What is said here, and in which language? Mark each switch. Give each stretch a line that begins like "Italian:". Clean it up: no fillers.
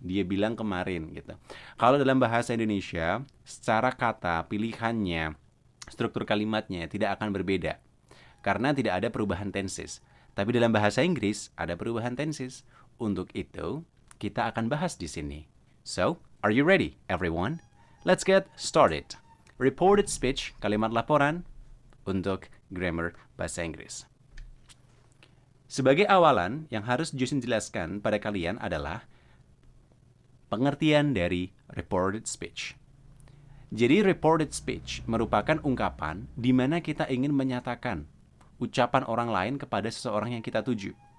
Indonesian: Dia bilang kemarin gitu. Kalau dalam bahasa Indonesia, secara kata pilihannya, struktur kalimatnya tidak akan berbeda. Karena tidak ada perubahan tenses. Tapi dalam bahasa Inggris ada perubahan tenses. Untuk itu, kita akan bahas di sini.
English: So, are you ready, everyone? Let's get started.
Indonesian: Reported speech, kalimat laporan untuk grammar bahasa Inggris. Sebagai awalan, yang harus Juzin jelaskan pada kalian adalah pengertian dari reported speech. Jadi reported speech merupakan ungkapan di mana kita ingin menyatakan ucapan orang lain kepada seseorang yang kita tuju.